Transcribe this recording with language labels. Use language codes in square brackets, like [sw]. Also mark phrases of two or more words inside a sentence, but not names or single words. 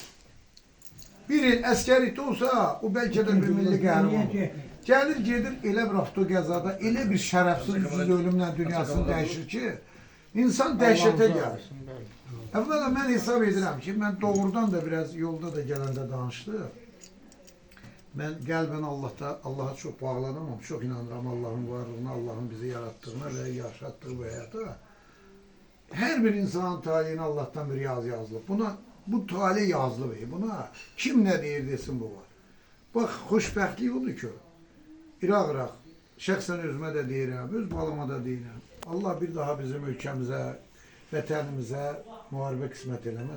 [az] Bir il əskərlikdə olsa, o bəlkə də bir milli qəhrəman olur. Gəlir, gedir, elə bir avtoqəzada, elə bir şərəfsiz ucuz ölümlə dünyasını dəyişir ki, insan dəhşətə gəlir. Əvvəla mən hesab edirəm ki, mən doğrudan da biraz yolda da gələndə danışdım. [tr] Ben qəlbən Allah'a çok bağlanamam, çok inanıram Allah'ın varlığına, Allah'ın bizi yarattığına ve yaşattığı bu hayata. [az] Her bir insanın talihine Allah'tan bir yazılıb. Bu talih yazılıb. [tr] Buna kim ne deyir desin bu var. Bak xoşbəxtlik odur ki, İraq, şəxsən özümə də deyirəm, öz balama da deyirəm. [az] Allah bir daha bizim ülkəmizə, vətənimizə müharibə qismət eləməz.